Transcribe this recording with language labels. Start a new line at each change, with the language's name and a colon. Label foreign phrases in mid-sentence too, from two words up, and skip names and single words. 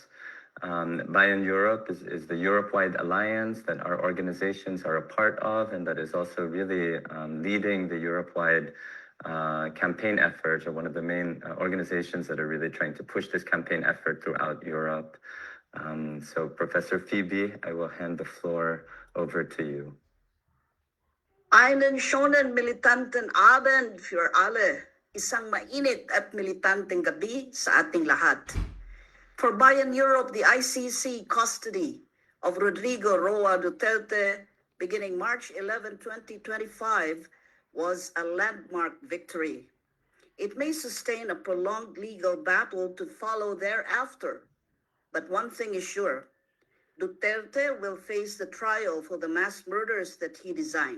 English: Bayan Europe is the Europe-wide alliance that our organizations are a part of, and that is also really leading the Europe-wide campaign effort, or one of the main organizations that are really trying to push this campaign effort throughout Europe. So Professor Phoebe, I will hand the floor over to you.
German: Einen schönen militanten Abend für alle.
Filipino: Isang mainit at militanteng gabi sa ating lahat.
English: For Bayan Europe, the ICC custody of Rodrigo Roa Duterte beginning March 11, 2025 was a landmark victory. It may sustain a prolonged legal battle to follow thereafter, but one thing is sure, Duterte will face the trial for the mass murders that he designed.